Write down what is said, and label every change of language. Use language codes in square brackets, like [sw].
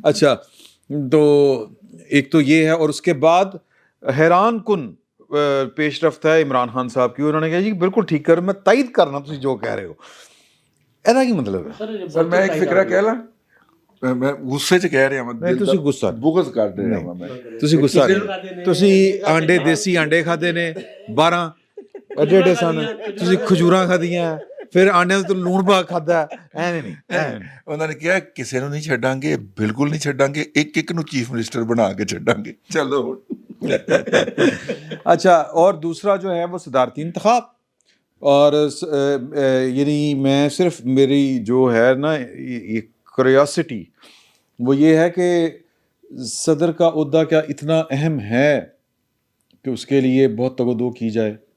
[ur] اچھا, تو ایک تو یہ ہے. اور اس کے بعد حیران کن پیش رفت ہے عمران خان صاحب کی. [pa] انہوں نے کہا جی بالکل ٹھیک کر, میں تائید کرنا تسی جو کہہ رہے ہو. ایسا کی مطلب ہے سر میں ایک فکرہ کہہ لا, میں غصے چ کہہ رہا نہیں تسی غصہ [ur] بغض کر رہا ہوں میں. [pa] تسی غصہ نہیں, تسی آنڈے دیسی آنڈے کھادے نے 12 ایڈے سن, تسی کھجوراں کھادیاں, پھر آنڈے تو لون پا کھادا. ایویں نہیں, انہوں نے کہا کسی نو نہیں چھڈاں گے, بالکل نہیں چھڈاں گے, ایک ایک نو چیف منسٹر بنا کے چھڈاں گے. چلو اچھا. [ur] اور دوسرا جو ہے وہ صدارتی انتخاب. اور یعنی میں صرف میری جو ہے نا یہ کریوسٹی وہ یہ ہے کہ صدر کا عہدہ کیا اتنا اہم ہے کہ اس کے لیے بہت تگودو کی جائے.